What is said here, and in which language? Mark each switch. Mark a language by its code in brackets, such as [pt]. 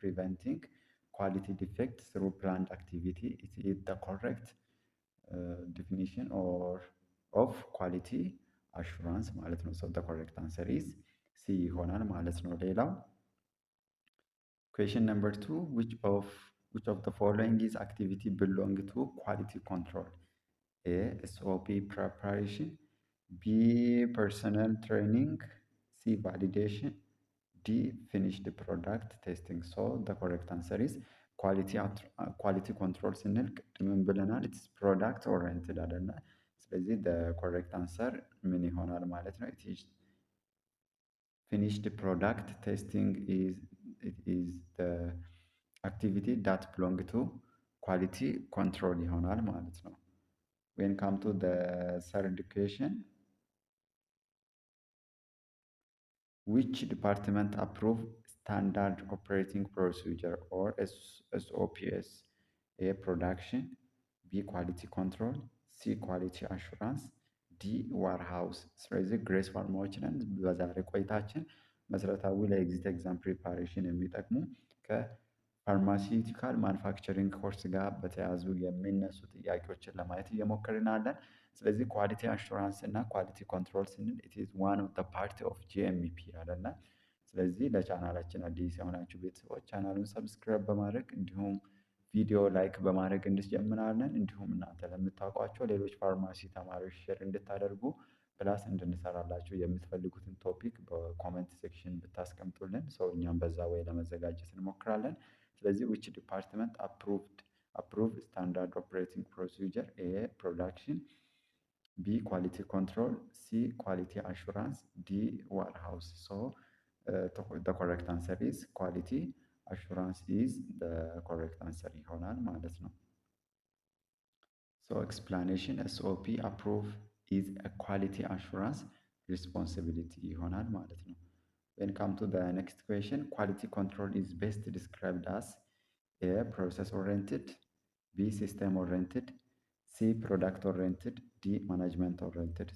[en] ፕሪቨንቲንግ ኳሊቲ ዲፌክት ስሩ ፕላንድ አክቲቪቲ ኢት ኢዝ ዘ ኮሬክት ዲፊኒሽን ኦፍ ኳሊቲ አሹራንስ [am] ማለት ነው። [en] ሶ ዘ ኮሬክት አንሰር ኢዝ ሲ ይሆናል ማለት ነው። [am] ሌላው [en] ኩዌሽን ነምበር 2 which of the following is activity belong to quality control? A SOP preparation, B personal training, C validation, D finished product testing. So the correct answer is quality control [am] ስንል ቅድምም ብለናል [en] ኢትስ ፕሮዳክት ኦሪየንትድ [am] አይደለ? ስለዚህ [en] the correct answer [am] ምን ይሆናል ማለት ነው? [en] it is finished product testing is the activity that belong to quality control [am] ይሆናል ማለት ነው። [en] when come to the third question, which department approve standard operating procedure or SOPs? A production, B quality control, C quality assurance, ዲ ዋርሃውስ። [am] ስለዚህ ግሬስ ፋርማዎች ነን። በዛሬ ቆይታችን መሰረታዊ ለኤግዚት ኤግዛም ፕሪፓሬሽን የሚጠቅሙ ከፋርማሲዩቲካል ማኑፋክቸሪንግ ኮርስ ጋር በተያያዙ የሚነሱ ጥያቄዎችን ለማየት እየሞከርን አለን። ስለዚህ ኳሊቲ አሹራንስ እና ኳሊቲ ኮንትሮል ስንል [en] ኢት ኢዝ ዋን ኦፍ ዘ ፓርት ኦፍ ጂኤምፒ [am] አይደለ? ስለዚህ ለቻናላችን አዲስ የሆናችሁ ቤተሰቦች ቻናሉን ሰብስክራይብ በማድረግ እንዲሁም ቪዲዮ ላይክ በማድረግ እንጀምራለን። እንዲሁም እናንተ ለምታውቋቸው ሌሎች ፋርማሲ ተማሪዎች ሼር እንድታደርጉ ፕላስ እንድንሰራላችሁ የምትፈልጉትን ቶፒክ በኮመንት ሴክሽን ብታስቀምጡልን ሰው እኛም በዛ ወይ ለመዘጋጀት እንሞክራለን። ስለዚህ [en] which department approved standard operating procedure? A production, B quality control, C quality assurance, D warehouse. So the correct answer is quality assurance is the correct answer [am] ይሆናል ማለት ነው። [en] So explanation SOP approve is a quality assurance responsibility ይሆናል ማለት ነው። When come to the next question, quality control is best described as A process oriented, B system oriented, C product oriented, D management oriented.